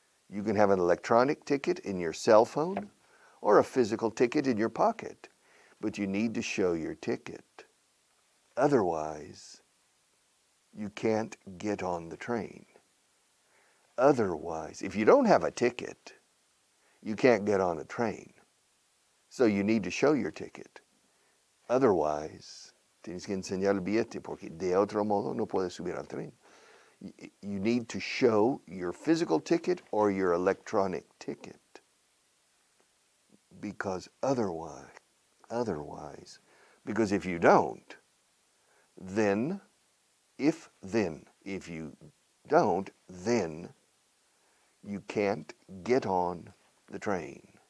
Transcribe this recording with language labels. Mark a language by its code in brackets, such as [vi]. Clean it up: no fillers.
[en] You can have an electronic ticket in your cell phone or a physical ticket in your pocket, but you need to show your ticket. Otherwise, you can't get on the train. Otherwise, if you don't have a ticket, you can't get on a train. So you need to show your ticket. [es] Otherwise, tienes que enseñar el billete porque de otro modo no puedes subir al tren. [en] You need to show your physical ticket or your electronic ticket. Because otherwise, because if you don't, then if you don't, then you can't get on the train.